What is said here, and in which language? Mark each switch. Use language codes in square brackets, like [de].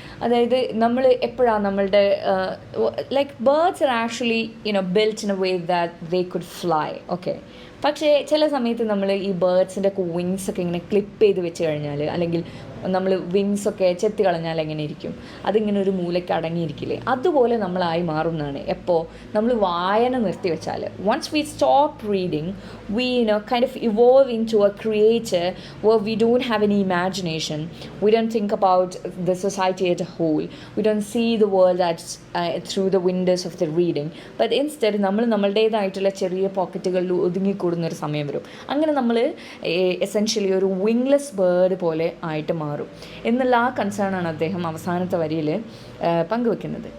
[ml] അതായത് നമ്മൾ എപ്പോഴാണ് നമ്മളുടെ [en] Like birds are actually built in a way that they could fly, okay. [ml] പക്ഷേ ചില സമയത്ത് നമ്മൾ ഈ ബേർഡ്സിൻ്റെ ഒക്കെ വിങ്സൊക്കെ ഇങ്ങനെ ക്ലിപ്പ് ചെയ്ത് വെച്ച് കഴിഞ്ഞാൽ, അല്ലെങ്കിൽ നമ്മൾ വിങ്സൊക്കെ ചെത്തി കളഞ്ഞാൽ എങ്ങനെ ഇരിക്കും, അതിങ്ങനെ ഒരു മൂലയ്ക്ക് അടങ്ങിയിരിക്കില്ലേ, അതുപോലെ നമ്മളായി മാറുന്നതാണ് എപ്പോൾ നമ്മൾ വായന നിർത്തി വെച്ചാൽ. [en] once we stop reading, we kind of evolve into a creature where we don't have any imagination, we don't think about the society as a whole, we don't see the world through the windows of the reading, but instead [ml] നമ്മൾ നമ്മളുടേതായിട്ടുള്ള ചെറിയ പോക്കറ്റുകളിൽ ഒതുങ്ങിക്കൂടുന്നൊരു സമയം വരും. അങ്ങനെ നമ്മൾ essentially ഒരു വിങ്ലെസ് bird പോലെ ആയിട്ട് മാറും എന്നുള്ള ആ കൺസേണാണ് അദ്ദേഹം അവസാനത്തെ വരിയിൽ പങ്കുവെക്കുന്നത്.